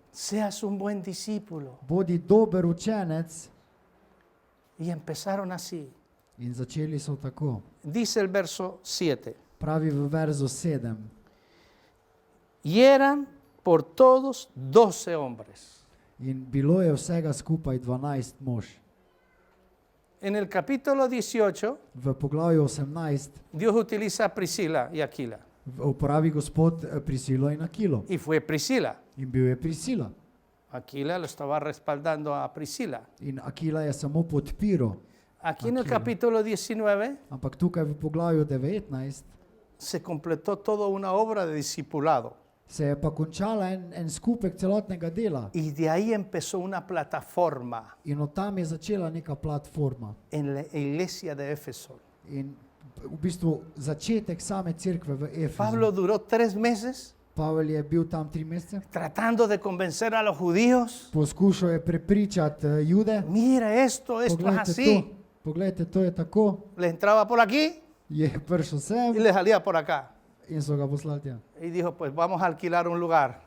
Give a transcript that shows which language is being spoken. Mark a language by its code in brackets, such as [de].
[es] seas un buen discípulo. [sl] bodi dober učenec. [es] Y empezaron así. [sl] In začeli so tako. [es] Dice el verso 7. [sl] Pravi v verzu 7. [es] Y eran por todos 12 hombres. [sl] In bilo je vsega skupaj 12 mož. [es] En el capítulo 18, [sl] V poglavju 18 [es] Dios utiliza a Priscila y Aquila. [sl] uporabi Gospod Prisilo in Akilo. [es] Y fue Priscila. [sl] In bil je Prisila. [es] Aquila lo estaba respaldando a Priscila. [sl] In Akila je samo podpiral. [es] Aquí en el [sl] Aquila. [es] capítulo 19 [sl] Ampak tukaj v poglavju 19 [es] se completó toda una obra de discipulado. [sl] se je pa končala en skupek celotnega dela. [es] Y de ahí empezó una plataforma [sl] In od tam je začela neka platforma. [es] en la iglesia de Éfeso. [sl] In v bistvu začetek same cerkve v Efezu. [es] Pablo duró 3 meses [sl] Pavel je bil tam 3 mesece. [es] tratando de convencer a los judíos. [sl] Poskušal je prepričati Jude. [es] Mira esto es así. [sl] Poglejte, to je tako. [es] Le entraba por aquí [sl] Je prišel sem [es] le salía por acá. [sl] in so ga poslali tja. [es] Y dijo, pues vamos a alquilar un lugar.